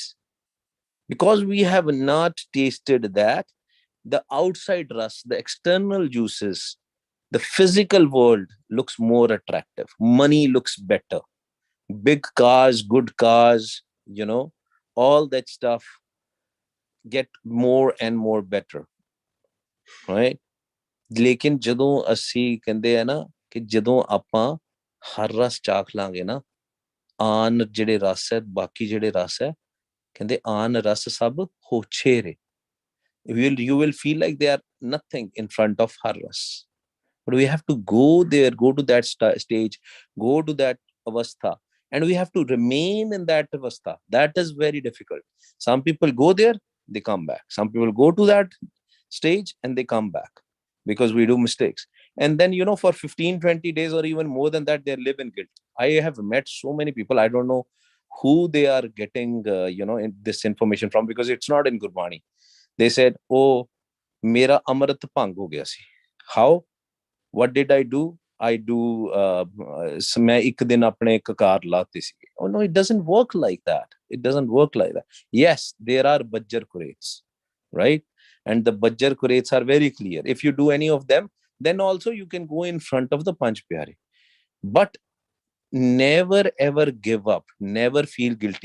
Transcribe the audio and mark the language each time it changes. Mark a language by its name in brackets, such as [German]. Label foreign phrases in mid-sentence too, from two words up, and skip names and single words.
[English] Because we have not tasted that, the outside ras, the external juices, the physical world looks more attractive. Money looks better. Big cars, good cars, all that stuff get more and more better, right? [Punjabi] लेकिन ਜਦੋਂ ਅਸੀਂ ਕਹਿੰਦੇ ਆ ਨਾ ਕਿ ਜਦੋਂ ਆਪਾਂ ਹਰ ਰਸ ਚਾਖ ਲਾਂਗੇ ਨਾ, ਆਨ ਜਿਹੜੇ ਰਸ ਹੈ, ਬਾਕੀ ਜਿਹੜੇ ਰਸ ਹੈ, ਕਹਿੰਦੇ ਆਨ ਰਸ ਸਭ ਹੋਛੇ ਰੇ. [English] You will feel like they are nothing in front of [Punjabi] ਹਰਿ ਰਸ. [English] But we have to go there, go to that stage, go to that avastha, and we have to remain in that avastha. That is very difficult. Some people go there, they come back. Some people go to that stage and they come back because we do mistakes. And then, for 15, 20 days or even more than that, they live in guilt. I have met so many people, I don't know who they are getting this information from, because it's not in Gurbani. They said, [Punjabi] oh, ਮੇਰਾ ਅੰਮ੍ਰਿਤ ਭੰਗ ਹੋ ਗਿਆ ਸੀ. How? [English] What did I do? I do, [Punjabi] ਮੈਂ ਇੱਕ ਦਿਨ ਆਪਣੇ ਇੱਕ ਕਾਰ ਲਾਤੀ ਸੀ. [English] Oh no, it doesn't work like that. It doesn't work like that. Yes, there are Bajjar Quraits, right? And the Bajjar Quraits are very clear. If you do any of them, then also you can go in front of the Panch Pyare. But never ever give up, never feel guilty.